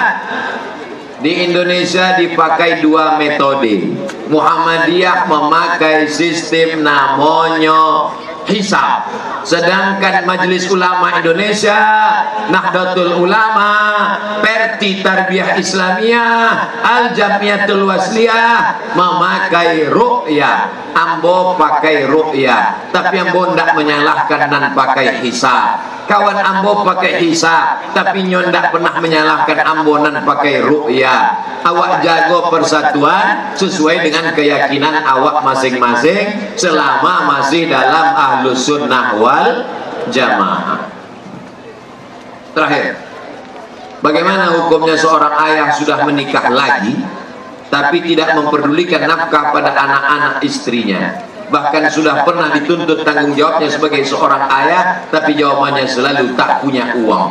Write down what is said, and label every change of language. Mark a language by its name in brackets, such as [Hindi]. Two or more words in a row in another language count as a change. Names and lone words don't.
[Indonesian] Di Indonesia dipakai 2 metode. Muhammadiyah memakai sistem namanya hisab, sedangkan Majelis Ulama Indonesia, Nahdlatul Ulama, Perti Tarbiyah Islamiyah, Al Jamiatul Wasliyah memakai ru'yah. [Minangkabau] Ambo pakai ru'yah, tapi ambo ndak menyalahkan dan pakai hisab. Kawan ambo pakai hisab, tapi nyon ndak pernah menyalahkan ambo dan pakai ru'yah. Awak jago [Indonesian] persatuan sesuai dengan keyakinan awak masing-masing selama masih dalam [Arabic] أهل السنة والجماعة. [Indonesian] Terakhir, bagaimana hukumnya seorang ayah sudah menikah lagi tapi tidak memperdulikan nafkah pada anak-anak istrinya, bahkan sudah pernah dituntut tanggung jawabnya sebagai seorang ayah, tapi jawabannya selalu tak punya uang.